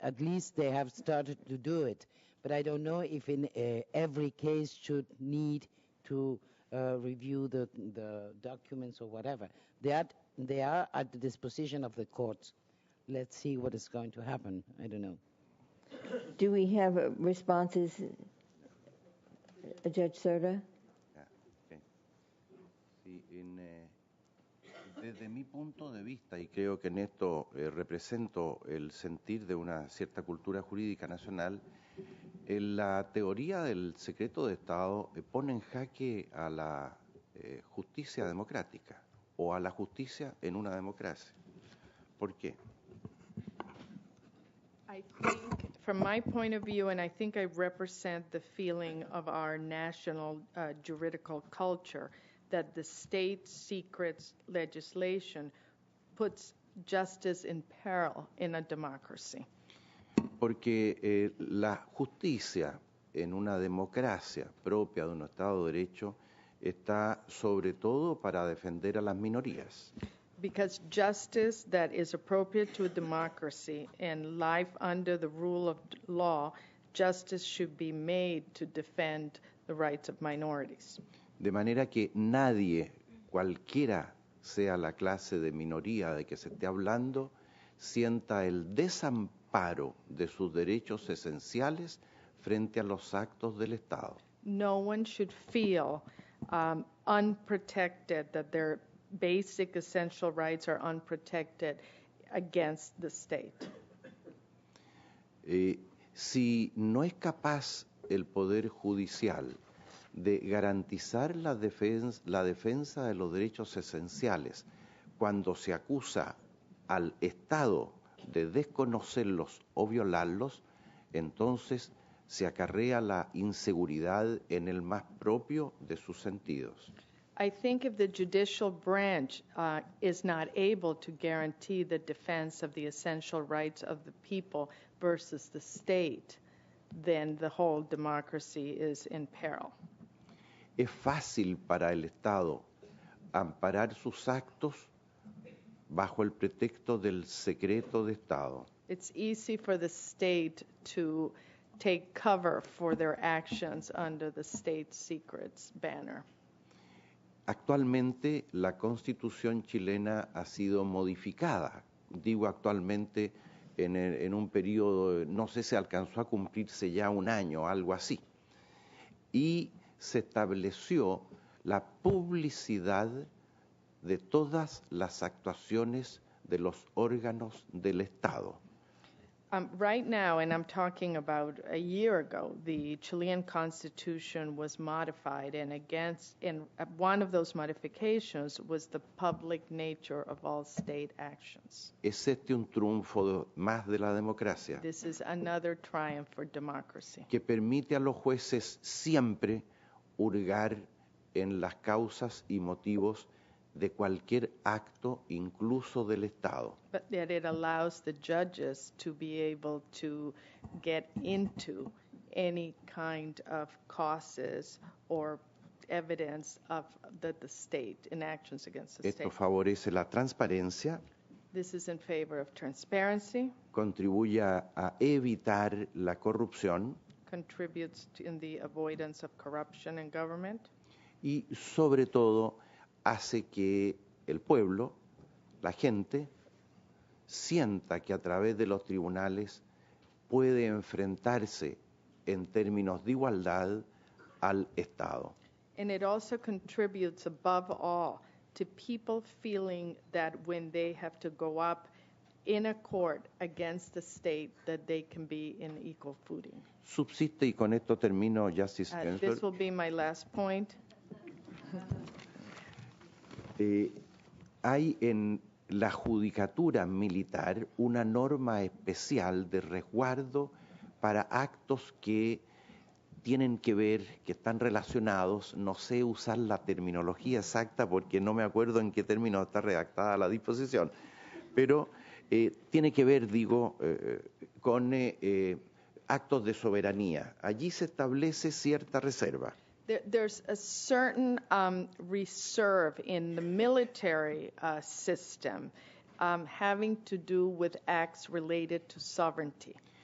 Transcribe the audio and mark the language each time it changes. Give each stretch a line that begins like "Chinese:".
English: At least they have started to do it. But I don't know if in every case should need to review the documents or whatever. They are at the disposition of the courts. Let's see what is going to happen. I don't know. Do we have responses, Judge Cerda? Okay.
Spanish: Sí, desde mi punto de vista, y creo que en esto represento el sentir de una cierta cultura jurídica nacional, la teoría del secreto de Estado pone en jaque a la justicia democrática o a la justicia en una democracia. ¿Por qué?
English: I think, from my point of view, and I think I represent the feeling of our national juridical culture, that the state secrets legislation puts justice in peril in a democracy.
Spanish: Porque la justicia en una democracia propia de un Estado de Derecho está sobre todo para defender a las minorías.
English: Because justice that is appropriate to a democracy and life under the rule of law, justice should be made to defend the rights of minorities.
Spanish: De manera que nadie, cualquiera sea la clase de minoría de que se esté hablando, sienta el desamparo de sus derechos esenciales frente a los actos del Estado.
English: No one should feel unprotected, that their basic essential rights are unprotected against the state.
Spanish: Si no es capaz el Poder Judicial de garantizar la defensa de los derechos esenciales cuando se acusa al Estado de desconocerlos o violarlos, entonces se acarrea la inseguridad en el más propio de sus sentidos.
English: I think if the judicial branch is not able to guarantee the defense of the essential rights of the people versus the state, then the whole democracy is in peril.
Spanish: Es fácil para el Estado amparar sus actos bajo el pretexto del secreto de Estado.
English: It's easy for the state to take cover for their actions under the state secrets banner.
Spanish: Actualmente la Constitución chilena ha sido modificada. Digo actualmente en un periodo, no sé si alcanzó a cumplirse ya un año, algo así. Y se estableció la publicidad de todas las actuaciones de los órganos del Estado.
English: Right now, and I'm talking about a year ago, the Chilean Constitution was modified, and one of those modifications was the public nature of all state actions.
Spanish: Es este un triunfo más de la democracia
English: This is another triumph for democracy.
Spanish: que permite a los jueces siempre hurgar en las causas y motivos de cualquier acto, incluso del Estado.
English: But that it allows the judges to be able to get into any kind of causes or evidence of the state in actions against the
Spanish: Esto
English: state.
Spanish: favorece la transparencia,
English: This is in favor of transparency,
Spanish: contribuye a evitar la corrupción
English: contributes in the avoidance of corruption in government,
Spanish: y sobre todo hace que el pueblo, la gente, sienta que a través de los tribunales puede enfrentarse en términos de igualdad al Estado.
English: and it also contributes above all to people feeling that when they have to go up in a court against the state, that they can be in equal footing.
Spanish: Subsiste, y con esto termino, Justice
English: This Ginsburg, will be my last point.
Spanish: hay en la judicatura militar una norma especial de resguardo para actos que tienen que ver, que están relacionados, no sé usar la terminología exacta porque no me acuerdo en qué término está redactada la disposición, pero tiene que ver, digo, con actos de soberanía. Allí se establece cierta reserva.
English: There's a certain reserve in the military system having to do with acts related to sovereignty.